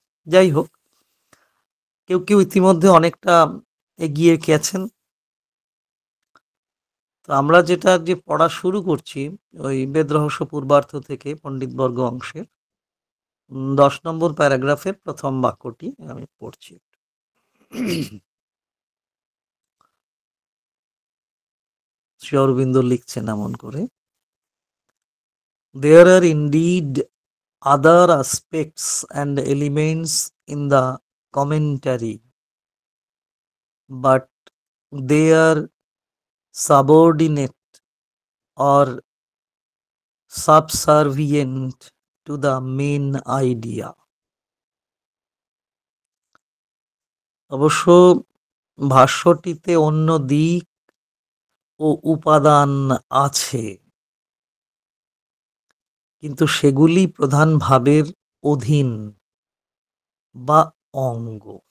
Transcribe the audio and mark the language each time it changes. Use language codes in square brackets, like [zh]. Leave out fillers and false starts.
[bn] যাই হোক, কেউ কেউ ইতিমধ্যে অনেকটা এগিয়ে গেছেন। তো আমরা যেটা যে পড়া শুরু করছি, ওই বেদ রহস্য পূর্বার্থ থেকে পণ্ডিতবর্গ অংশের 10 নম্বর প্যারাগ্রাফের প্রথম বাক্যটি আমি পড়ছি। শ্রী অরবিন্দ লিখছেন এমন করে, [en] There are indeed other aspects and elements in the commentary, but they are subordinate or subservient to the main idea. [bn] অবশ্য ভাষ্যটিতে অন্য দিক ও উপাদান আছে, কিন্তু সেগুলি প্রধান ভাবের অধীন বা অঙ্গ।